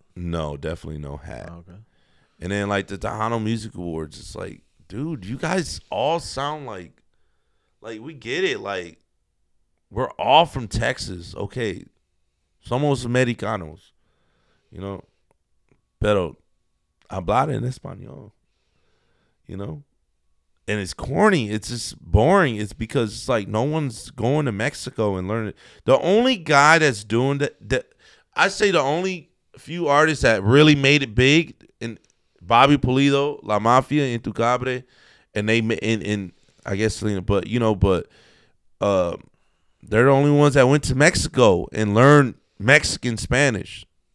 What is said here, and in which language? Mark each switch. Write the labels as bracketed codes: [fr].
[en] No, definitely no hat. Oh, okay. And then like the Tejano Music Awards, it's like, dude, you guys all sound like we get it. Like, we're all from Texas, okay? [es] Somos americanos, [en] you know. [es] Pero hablar en español, [en] you know. And it's corny. It's just boring. It's because it's like no one's going to Mexico and learning. The only guy that's doing that, I say the only few artists that really made it big, and Bobby Pulido, La Mafia, Intucabre, and they in I guess Selena, but you know, they're the only ones that went to Mexico and learned Mexican Spanish.